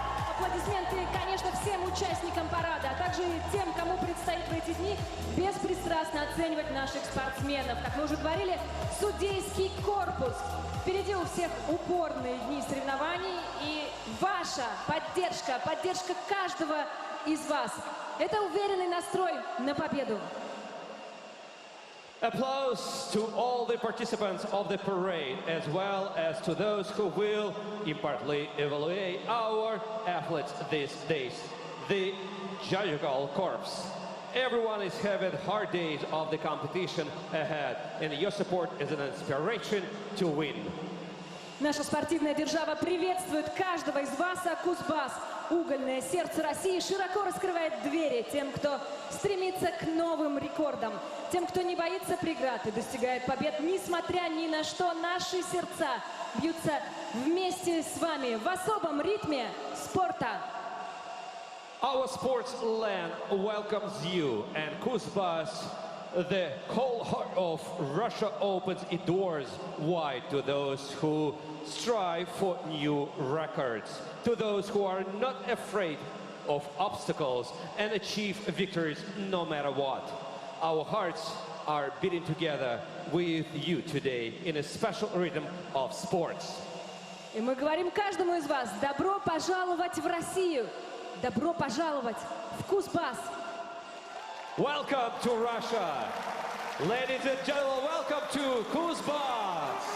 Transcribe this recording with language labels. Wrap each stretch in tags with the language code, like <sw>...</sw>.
<ru>Аплодисменты, конечно, всем участникам парада, а также тем, кому предстоит в эти дни беспристрастно оценивать наших спортсменов. Как мы уже говорили, судейский корпус. Впереди у всех упорные дни соревнований, и ваша поддержка, поддержка каждого из вас – это уверенный настрой на победу.</ru> <en>Applause to all the participants of the parade, as well as to those who will impartially evaluate our athletes these days. The Judicial Corps. Everyone is having hard days of the competition ahead, and your support is an inspiration to win.</en> <ru>Наша спортивная держава приветствует каждого из вас, а Кузбасс, угольное сердце России, широко раскрывает двери тем, кто стремится к новым рекордам, тем, кто не боится преград и достигает побед, несмотря ни на что. Наши сердца бьются вместе с вами в особом ритме спорта.</ru> <en>Our sports land welcomes you, and Kuzbas, the whole heart of Russia, opens its doors wide to those who strive for new records, to those who are not afraid of obstacles and achieve victories no matter what. Our hearts are beating together with you today in a special rhythm of sports.</en> <ru>И мы говорим каждому из вас: добро пожаловать в Россию, добро пожаловать в Кузбасс.</ru> <en>Welcome to Russia. Ladies and gentlemen, welcome to Kuzbas.</en>